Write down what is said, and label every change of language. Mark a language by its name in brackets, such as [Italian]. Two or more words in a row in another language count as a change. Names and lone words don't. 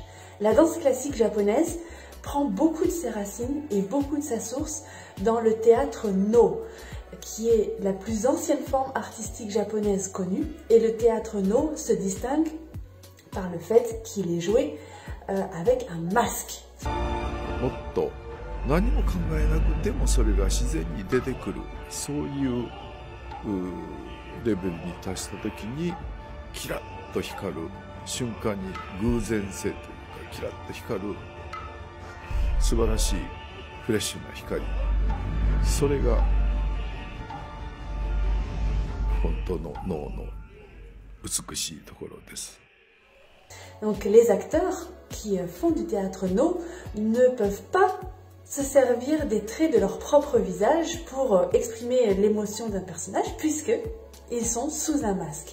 [French] La danse classique japonaise prend beaucoup de ses racines et beaucoup de sa source dans le théâtre No, qui est la plus ancienne forme artistique japonaise connue, et le théâtre No se distingue par le fait qu'il est joué avec un masque. [Japanese] もっと何も考えなくてもそれが自然に出てくる、そういうレベルに達した時にキラッと光る瞬間に偶然性というかキラッと光る素晴らしいフレッシュな光、それが [French] Donc les acteurs qui font du théâtre No ne peuvent pas se servir des traits de leur propre visage pour exprimer l'émotion d'un personnage puisqu'ils sont sous un masque.